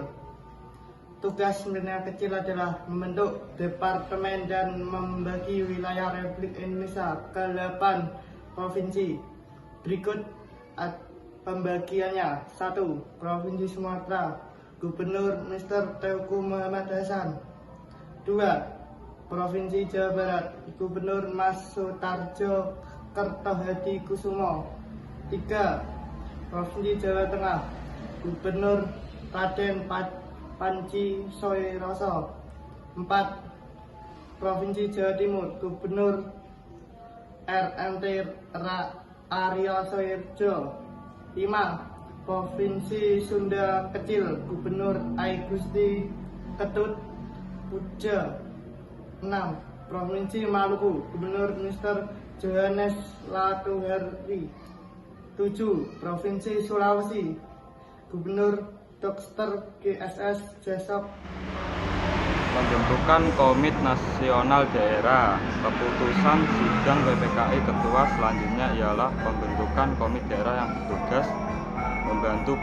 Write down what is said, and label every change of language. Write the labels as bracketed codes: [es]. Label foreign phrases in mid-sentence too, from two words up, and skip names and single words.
[id] Tugas panitia kecil adalah membentuk departemen dan membagi wilayah Republik Indonesia ke 8 provinsi. Berikut pembagiannya. 1. Provinsi Sumatera, Gubernur Mr. Teuku Muhammad Hasan. 2. Provinsi Jawa Barat, Gubernur Mas Sutarjo Kertohadi Kusumo. 3. Provinsi Jawa Tengah, Gubernur Raden Panji Soeroso. 4. Provinsi Jawa Timur, Gubernur RNT Aryo Soerjo. 5. Provinsi Sunda Kecil, Gubernur I Gusti Ketut Puja. 6. Provinsi Maluku, Gubernur Mr. Johannes Latuhari. 7. Provinsi Sulawesi, Gubernur Dr. GSS Jasok. Pembentukan Komit Nasional Daerah. Keputusan sidang PPKI Ketua selanjutnya ialah pembentukan komit daerah yang bertugas membantu Presiden.